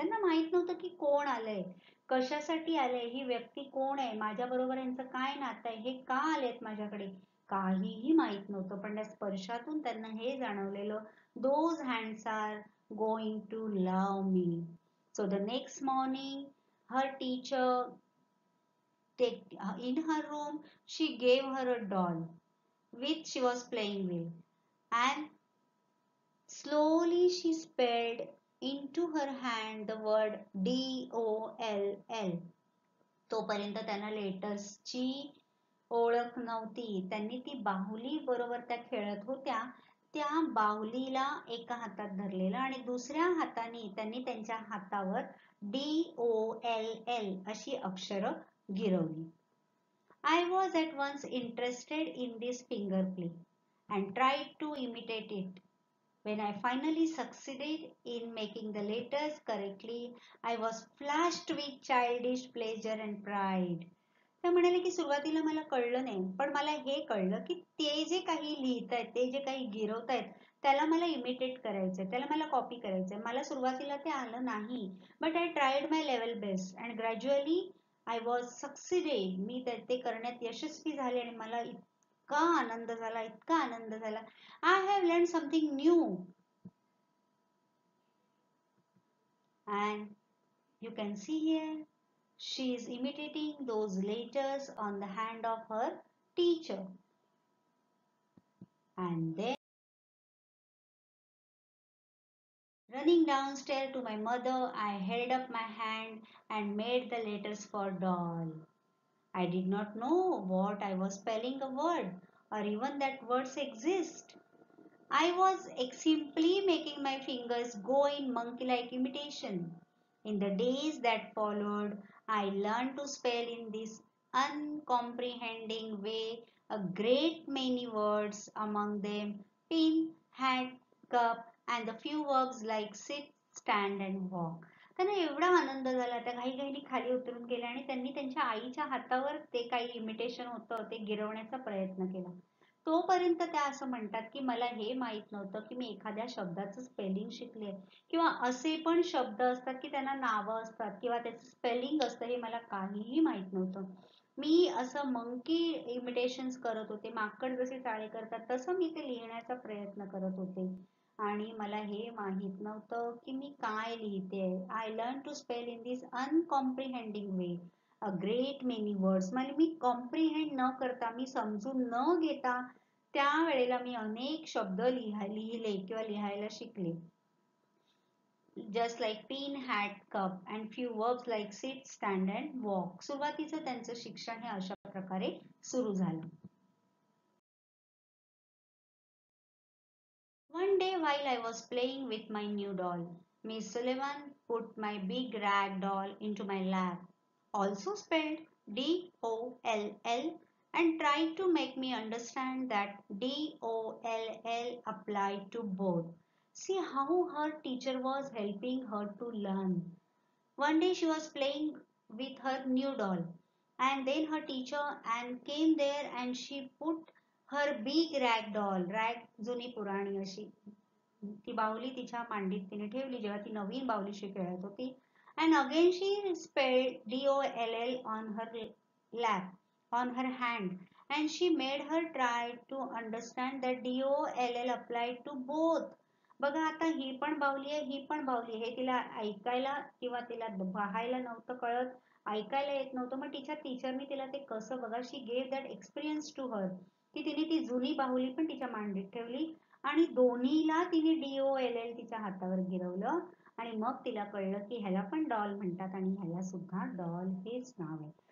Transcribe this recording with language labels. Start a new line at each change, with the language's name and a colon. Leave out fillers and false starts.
Marathi: त्यांना माहित नव्हतं की कोण आलंय, कशासाठी आलंय, ही व्यक्ती कोण आहे, माझ्याबरोबर यांचं काय नातं आहे, हे का आलेत माझ्याकडे, काहीही माहित नव्हतं. पण त्या स्पर्शातून त्यांना हे जाणवलेलं,
English: those hands are going to love me. So the next morning, her teacher in her room, she gave her a doll which she was playing with, and slowly she spelled into her hand the word DOLL.
Marathi: तोपर्यंत त्यांना लेटर्सची ओळख नव्हती. त्यांनी ती बाहुली बरोबर त्या खेळत होत्या, त्या बाहुलीला एका हातात धरलेलं आणि दुसऱ्या हाताने त्यांनी त्यांच्या हातावर DOLL अशी अक्षरं Girwali.
English: I was at once interested in this finger play and tried to imitate it. When I finally succeeded in making the letters correctly, I was flushed with childish pleasure and pride.
Marathi: ते म्हणाले की सुरुवातीला मला कळलं नाही, पण मला हे कळलं की ते जे काही लिहितायत, ते जे काही गिरवतायत, त्याला मला इमिटेट करायचंय, त्याला मला कॉपी करायचंय. मला सुरुवातीला ते आलं नाही,
English: But I tried my level best and gradually I was succeeded.
Marathi: मी ते करण्यात यशस्वी झाले आणि मला इतका आनंद झाला, इतका आनंद झाला.
English: I have learn something new. And you can see here, she is imitating those letters on the hand of her teacher. And then running downstairs to my mother, I held up my hand and made the letters for doll. I did not know what I was spelling a word or even that words exist. I was simply making my fingers go in monkey-like imitation. In the days that followed, I learned to spell in this uncomprehending way a great many words, among them pin, hat, cup, and the few verbs like sit, stand and walk.
Marathi: त्यांना एवढा आनंद झाला, त्या घाईघाईने खाली उतरून गेल्या आणि त्यांनी त्यांच्या आईच्या हातावर ते काही इमिटेशन होतं ते गिरवण्याचा प्रयत्न केला. तोपर्यंत त्या असं म्हणतात की मला हे माहित नव्हतं की मी एखाद्या शब्दाचं स्पेलिंग शिकले, किंवा असे पण शब्द असतात की त्यांना नावं असतात किंवा त्याचं स्पेलिंग असतं, हे मला काहीही माहित नव्हतं. मी असं मंकी इमिटेशन्स करत होते, माकड जसे चाळे करतात तसं मी ते लिहिण्याचा प्रयत्न करत होते आणि मला हे माहित नव्हतं की मी काय लिहिते.
English: I learn to spell in this uncomprehending way a great many words.
Marathi: म्हणजे मी कॉम्प्रिहेंड न करता, मी समजून न घेता त्यावेळेला मी अनेक शब्द लिहिले किंवा लिहायला शिकले.
English: Just like pin, hat, cup and few verbs like sit, stand and walk.
Marathi: सुरुवातीचं त्यांचं शिक्षण हे अशा प्रकारे सुरू झालं.
English: One day while I was playing with my new doll, Miss Sullivan put my big rag doll into my lap, also spelled DOLL, and tried to make me understand that DOLL applied to both. See how her teacher was helping her to learn. One day she was playing with her new doll, and then her teacher and came there and she put her big rag doll, rag
Marathi: जुनी पुराणी अशी ती बाहुली तिच्या मांडीत तिने ठेवली जेव्हा ती नवीन बाहुलीशी खेळत होती.
English: And again she spelled DOLL on her lap, on her hand, and she made her try to understand that DOLL applied to both.
Marathi: बघा आता ही पण बाहुली आहे, ही पण बाहुली आहे, हे तिला ऐकायला किंवा तिला पाहायला नव्हतं कळत, ऐकायला येत नव्हतं. मग तिच्या टीचरनी तिला ते कसं, बघा,
English: she gave that experience to her,
Marathi: की तिने ती जुनी बाहुली पण तिच्या मांडीत ठेवली आणि दोन्हीला तिने DOLL तिच्या हातावर गिरवलं आणि मग तिला कळलं की ह्याला पण डॉल म्हणतात आणि ह्याला सुद्धा डॉल हेच नाव आहे.